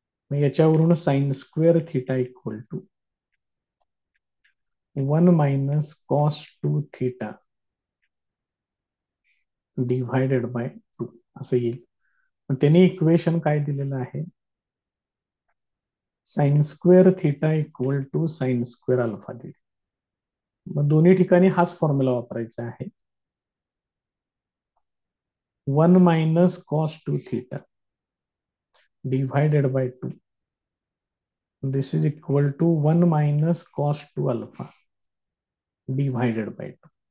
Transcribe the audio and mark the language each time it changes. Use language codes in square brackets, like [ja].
[mr] मग याच्यावरून [en] sine square theta equal to 1 minus cos 2 theta divided by 2 [mr] असं येईल. मग त्यांनी इक्वेशन काय दिलेलं आहे? [en] Sine square theta equal to sine square alpha दिले. [mr] मग दोन्ही ठिकाणी हाच फॉर्म्युला वापरायचा आहे. [en] 1 minus cos 2 theta divided by 2. This is equal to 1 minus cos 2 alpha divided by 2.